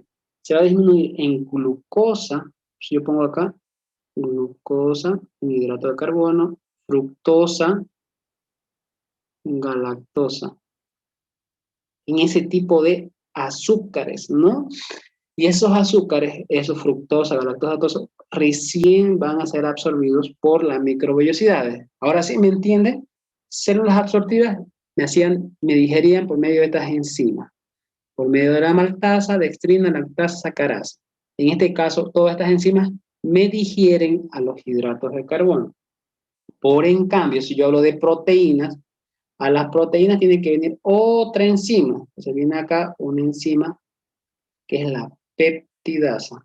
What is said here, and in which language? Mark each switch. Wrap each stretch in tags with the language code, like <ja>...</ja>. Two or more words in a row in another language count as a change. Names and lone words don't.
<es>Se va a disminuir en glucosa, si yo pongo acá, glucosa, en hidrato de carbono, fructosa, galactosa, en ese tipo de azúcares, ¿no? Y esos azúcares, esos fructosa, galactosa, todo eso, recién van a ser absorbidos por las microvellosidades. Ahora sí, ¿me entienden? Células absortivas me digerían por medio de estas enzimas, por medio de la maltasa, dextrina, lactasa, sacarasa. En este caso, todas estas enzimas me digieren a los hidratos de carbono. Por en cambio, si yo hablo de proteínas, A las proteínas tiene que venir otra enzima. Entonces viene acá una enzima que es la peptidasa.</es>